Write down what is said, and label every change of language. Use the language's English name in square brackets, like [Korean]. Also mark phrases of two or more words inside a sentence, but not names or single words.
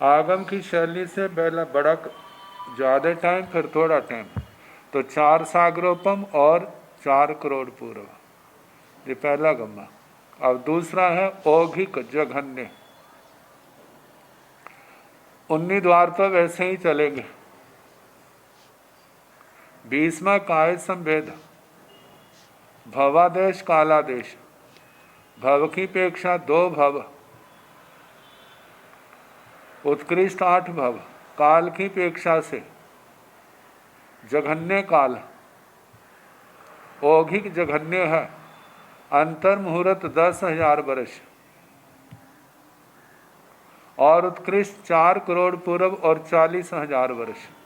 [Hindi] आगम की शैली से पहला बड़ा ज़्यादा टाइम, फिर थोड़ा टाइम, तो 4 सागरोपम और 4 करोड़ पूर्व, ये पहला गम्मा। अब दूसरा है औघिक जघन्य। 19 द्वार तो वैसे ही चलेंगे। 20वां काय संभेद, भवादेश कालादेश। भव की अपेक्षा 2 भव, उत्कृष्ट 8 भव। काल की अपेक्षा से जघन्य काल, औघिक जघन्य है। अंतर मुहूर्त 10,000 वर्ष, और उत्कृष्ट 4 करोड़ पूर्व और 40,000 वर्ष।